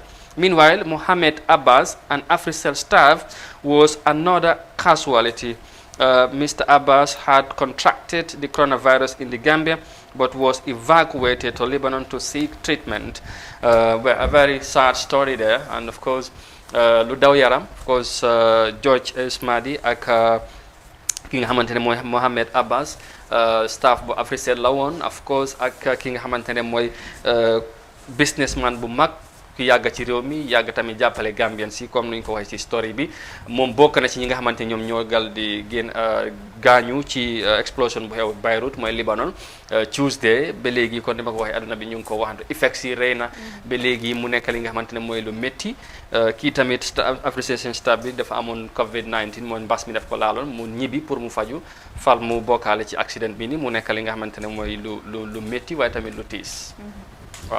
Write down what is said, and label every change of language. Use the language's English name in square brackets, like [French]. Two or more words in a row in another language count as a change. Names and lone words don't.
[English] Meanwhile, Mohammed Abbas, an Africell staff, was another casualty. Mr. Abbas had contracted the coronavirus in the Gambia but was evacuated to Lebanon to seek treatment. A very sad story there, and of course [Wolof] lu daw yaram [English] of course George S. [Wolof] Madi ak ki nga xamante ne mooy Mohamed Abbas staff bu Africell la woon [English] of course [Wolof] ak ki nga xamante ne mooy businessman bu mag ki yàgg ci réew mi yàgg tamit jàppale Gambien si comme nuñ ko waxee ci story bi moom bokk na ci ñi nga xamante ñoom ñoo gal di génn gaañu ci explosion bu xew Beirut mooy Libanon Tuesday ba léegi kon ni ma ko waxee àdduna bi ñu ngi ko waxante effects yi rey na ba léegi mu nekk li nga xamante ne mooy lu métti kii tamit Africell staff bi dafa amoon COVID-19 mooy mbas mi daf ko laaloon mu ñibbi pour mu faju fal mu bokkaale ci accident bi ni mu nekk li nga xamante ne mooy lu métti waaye tamit lu tiis waaw